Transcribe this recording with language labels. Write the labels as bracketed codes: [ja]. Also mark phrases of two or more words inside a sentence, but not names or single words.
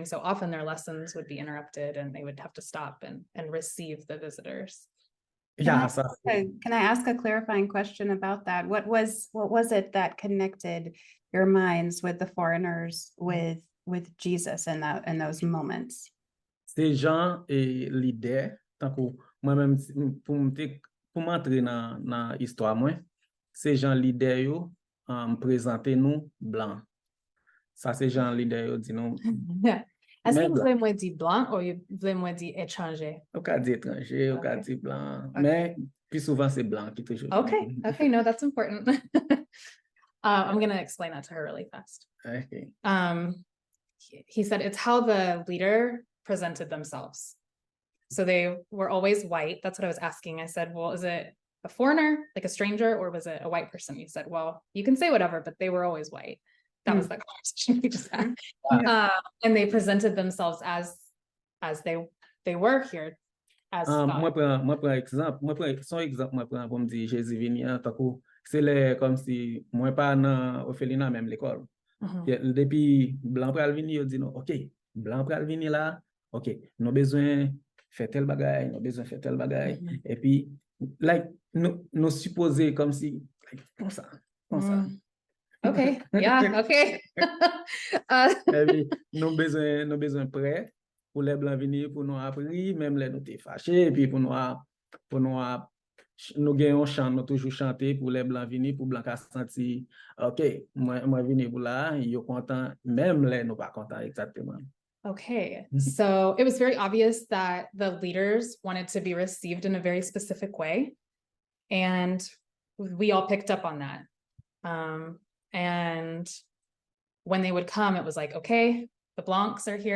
[en] So often their lessons would be interrupted and they would have to stop and receive the visitors. Yeah, Can I ask a clarifying question about that? What was it that connected your minds with the foreigners with Jesus in those moments? [fr] Ces gens et l'idée, tant que moi-même pour m'entrer dans l'histoire moi, ces gens l'idée yo présenter nous blanc. Ça c'est gens l'idée yo dit nous. Est-ce que vous voulez moi dire blanc ou vous voulez moi dire étranger? On peut dire étranger, on peut dire blanc, mais plus souvent c'est blanc qui toujours. [en] Okay, no, that's important. I'm going to explain that to her really fast. Okay. He said it's how the leader presented themselves. So they were always white. That's what I was asking. I said, well, is it a foreigner, like a stranger, or was it a white person? He said, well, you can say whatever, but they were always white. That was the conversation we just had. And they presented themselves as they were here as God. [fr] Moi prends exemple pour me dire Jésus vini c'est comme si moi pas dans orphelinat même l'école. Depuis blanc pral vini yo dit non, OK, blanc pral vini là, OK, nous besoin faire tel bagage, et puis like nous supposer comme si like, comme ça. [en] Okay, yeah, okay. [fr] Et puis nous besoin prêt pour les blancs venir pour nous apprendre, même les nous t'es fâché, et puis pour nous gagnons chant, nous toujours chanter pour les blancs venir, pour blancs sentir, OK, moi venir pour là, ils sont contents, même les nous pas contents exactement. [en] Okay, so it was very obvious that the leaders wanted to be received in a very specific way, and we all picked up on that. And when they would come, it was like, okay, the Blancs are here.